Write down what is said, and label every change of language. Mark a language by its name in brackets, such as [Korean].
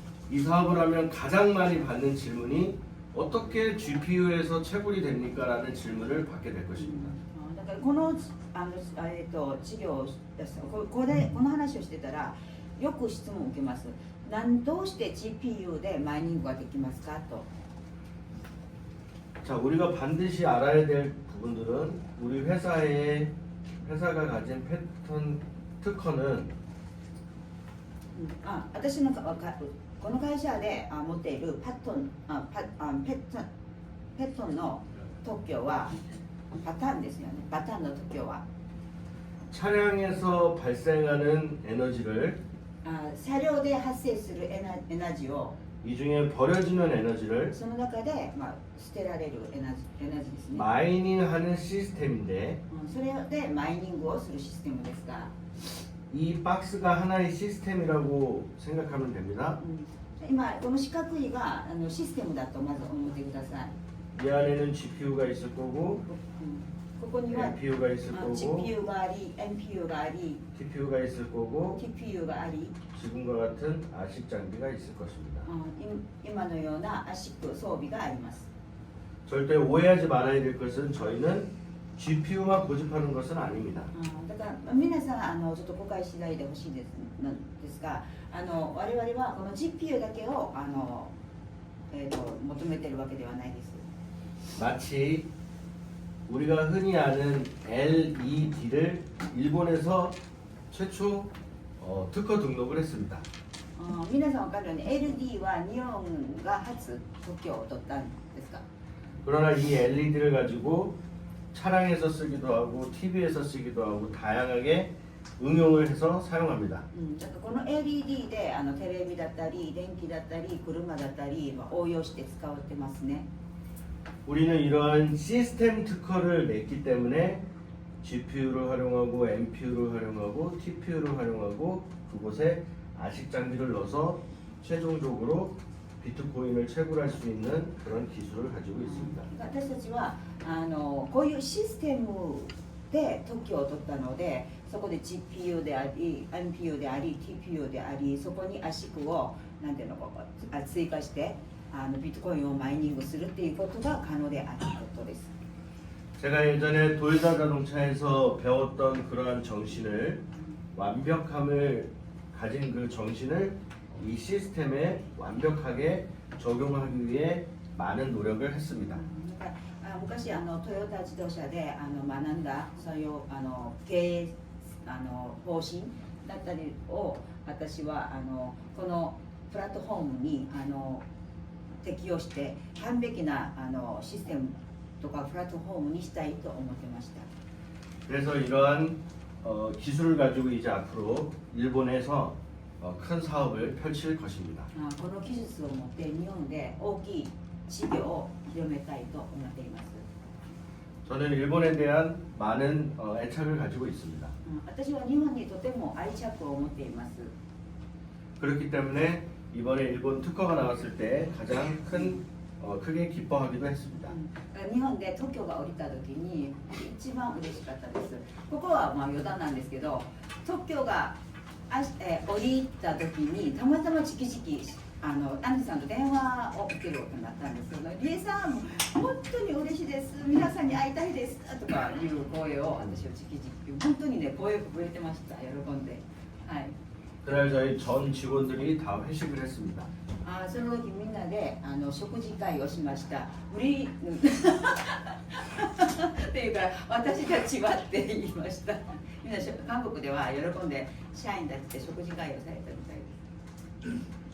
[Korean] 이 사업을 하면 가장 많이 받는 질문이 어떻게 GPU에서 채굴이 됩니까? 라는 질문을 받게 될 것입니다. [Japanese] だからこの事業この話をしてたらよく質問を受けます。どうして GPU でマイニングができますかと。 [Korean] 자, 우리가 반드시 알아야 될 부분들은 우리 회사가 가진 패턴 특허는 [Japanese] 私のこの会社で持っているペットンの特許はパターンですよね。パターンの特許は [Korean] 차량에서 발생하는 에너지를 [Japanese] 車両で発生するエナジーを [Korean] 이 중에 버려지는 에너지를 [Japanese] その中で、捨てられるエナジーですね。 [Korean] 마이닝하는 시스템인데 [Japanese] それでマイニングをするシステムですが、 [Korean] 이 박스가 하나의 시스템이라고 생각하면 됩니다. [Japanese] 今この四角いがシステムだとまず思ってください。 [Korean] 이 안에는 GPU가 있을 거고 [Japanese] ここには [Korean] NPU가 있을 거고 [Japanese] GPU があり、NPU があり、 [Korean] TPU가 있을 거고 [Japanese] TPU があり、 [Korean] 지금과 같은 아식 장비가 있을 것입니다. [Japanese] 今のような圧縮装備があります。 [Korean] 절대 오해하지 말아야 될 것은 저희는 GPU만 고집하는 것은 아닙니다. [Japanese] だから皆さんちょっと誤解しないでほしいですが、我々はこの GPU だけを求めているわけではないです。 [Korean] 마치 우리가 흔히 아는 LED를 일본에서 최초 특허 등록을 했습니다. [Japanese] 皆さん分かるように LD は日本が初特許を取ったんですか。 [Korean] 그러나 이 LED를 가지고 차량에서 쓰기도 하고 TV에서 쓰기도 하고 다양하게 응용을 해서 사용합니다. [Japanese] だからこの LED でテレビだったり電気だったり車だったり応用して使われてますね。 [Korean] 우리는 이러한 시스템 특허를 냈기 때문에 GPU를 활용하고 NPU를 활용하고 TPU를 활용하고 그곳에 아식 장비를 넣어서 최종적으로 비트코인을 채굴할 수 있는 그런 기술을 가지고 있습니다. [Japanese] 私たちはこういうシステムで特許を取ったので、そこで GPU であり NPU であり TPU であり、そこに圧縮をなんていうのか追加してビットコインをマイニングするっていうことが可能であることです。 [Korean] 제가 예전에 도요타 자동차에서 배웠던 그러한 정신을 완벽함을 가진 그 정신을 이 시스템에 완벽하게 적용하기 위해 많은 노력을 했습니다. [Japanese] 昔トヨタ自動車で学んだそういう経営方針だったりを私はこのプラットフォームに適用して完璧なシステムとかプラットフォームにしたいと思ってました。 [Korean] 그래서 이러한 기술을 가지고 이제 앞으로 일본에서 큰 사업을 펼칠 것입니다. [Japanese] この技術を持って日本で大きい事業を広めたいと思っています。 [Korean] 저는 일본에 대한 많은 애착을 가지고 있습니다. [Japanese] 私は日本にとても愛着を持っています。 [Korean] 그렇기 때문에 이번에 일본 특허가 나왔을 때 가장 크게 기뻐하기도 했습니다. [Japanese] 日本で特許が降りた時に一番嬉しかったです。ここはまあ余談なんですけど、特許が降りた時にたまたま直々アンジさんと電話を受けることになったんですけど、リエさん本当に嬉しいです、皆さんに会いたいですとかいう声を私は直々本当にね声を震えてました。喜んで、はい。 [Korean] 그날 저희 전 직원들이 다 회식을 했습니다. [Japanese] その時みんなで食事会をしました。っていうから私たちはって言いました。みんな韓国では喜んで社員たちで食事会をされたみたいです。